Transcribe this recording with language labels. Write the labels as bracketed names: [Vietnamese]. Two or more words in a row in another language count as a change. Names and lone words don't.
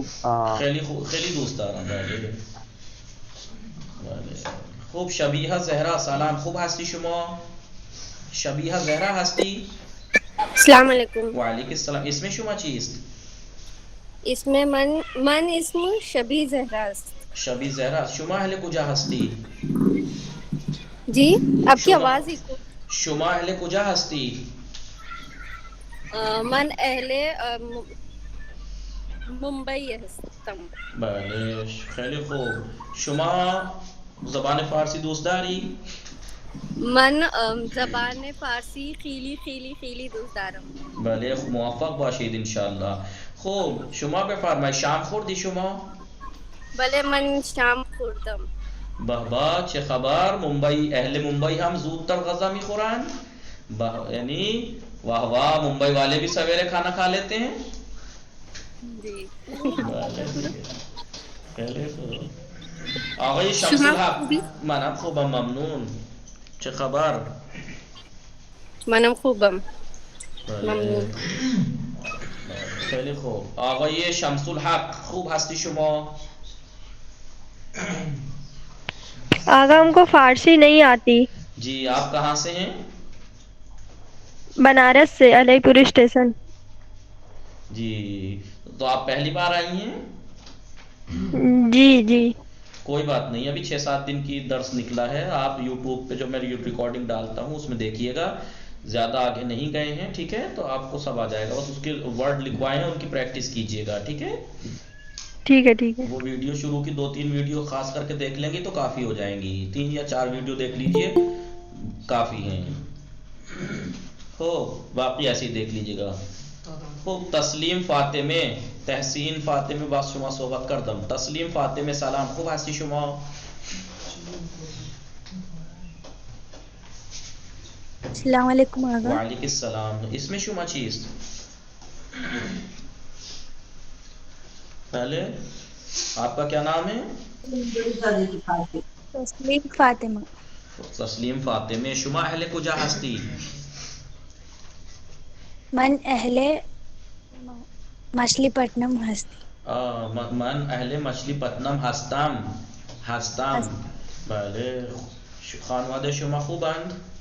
[Persian] خیلی دوست دارم. بله. خوب. شبیه زهرا سلام. خوب هستی شما؟ شبیه زهرا هستی؟ السلام علیکم. وعلیکم السلام. اسم شما چیست؟ اسم من اسم شبیه زهرا است. شبیه زهرا. شما اهل کجا هستی؟ [Urdu] جی آپ کی آواز ہی کو. [Persian] شما اهل کجا هستی؟ من اهل ممبئی هستم. بله خیلی خوب. شما زبان فارسی دوست داری؟ من زبان فارسی خیلی دوست دارم. بله موفق باشید انشاءالله. خب شما بفرمایید شام خوردی شما؟ بله من شام خوردم. بابا چه خبر؟ ممبئی اهل ممبئی هم زودتر غذا میخورن؟ یعنی [Urdu] واہ واہ ممبئی والے بھی سویرے کھانا کھا لیتے ہیں؟ جی. [Persian] آقای شمس الحق منم خوبم ممنون. چه خبر؟ منم خوبم ممنون. خیلی خوب. آقای شمس الحق خوب هستی شما؟ [Urdu] آقا ہم کو فارسی نہیں آتی. جی آپ کہاں سے ہیں؟ بنارس سے علی پور اسٹیشن. جی تو آپ پہلی بار آئی ہیں؟ جی. کوئی بات نہیں. ابھی 6-7 دن کی درس نکلا ہے. آپ یوٹیوب پہ جو میں ریکارڈنگ ڈالتا ہوں اس میں دیکھیے گا. زیادہ آگے نہیں گئے ہیں ٹھیک ہے. تو آپ کو سب آ جائے گا. بس اس کے ورڈ لکھوائے ہیں ان کی پریکٹس کیجیے گا ٹھیک ہے. ٹھیک ہے. وہ ویڈیو شروع کی 2-3 ویڈیو خاص کر کے دیکھ لیں گی تو کافی ہو جائیں گی. 3 یا 4 ویڈیو دیکھ لیجئے کافی ہیں. ہو باقی ایسے ہی دیکھ لیجیے گا. [Persian] خوب. تسلیم فاطمه تحسین فاطمه با شما صحبت کردم. تسلیم فاطمه سلام. خوب هستی شما؟ السلام علیکم آقا. وعلیکم السلام. اسم شما چیست؟ [Urdu] پہلے آپ کا کیا نام ہے؟ تسلیم فاطمه. [Persian] تسلیم فاطمه. شما اهل کجا هستی؟ من اهل مچلیپٹنم هستی. من اهل مچلیپٹنم هستم. بله. خانواده شما خوبند؟